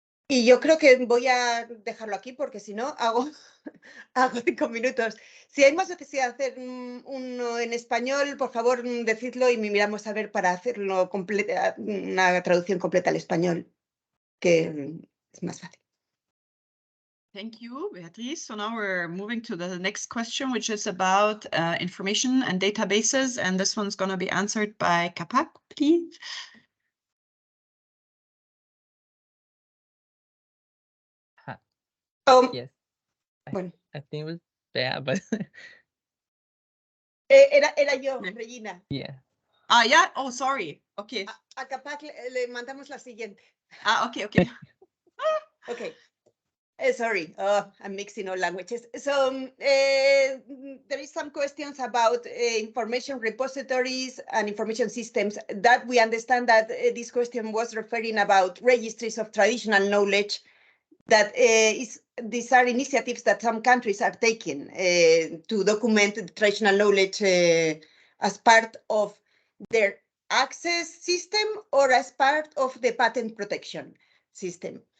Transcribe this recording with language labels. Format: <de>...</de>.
<es>Y yo creo que voy a dejarlo aquí porque si no hago 5 minutos. Si hay más necesidad de hacer uno en español, por favor, decidlo y miramos a ver para hacerlo una traducción completa al español, que es más fácil.</es> <en>Thank you, Beatriz. So now we're moving to the next question, which is about information and databases. And this one's going to be answered by Kapak, please. Yes,</en> <es>Bueno.</es> <en>I think it was Bea, but</en> <es>Era yo, Regina.</es> <en>yeah. Ah, yeah. Oh, sorry. Okay.</en> <es>A Capac le mandamos la siguiente.</es> <en>Ah, okay, okay. Okay. Sorry, I'm mixing all languages. So there is some questions about information repositories and information systems that we understand that this question was referring about registries of traditional knowledge that these are initiatives that some countries are taking to document the traditional knowledge as part of their access system or as part of the patent protection system.</en>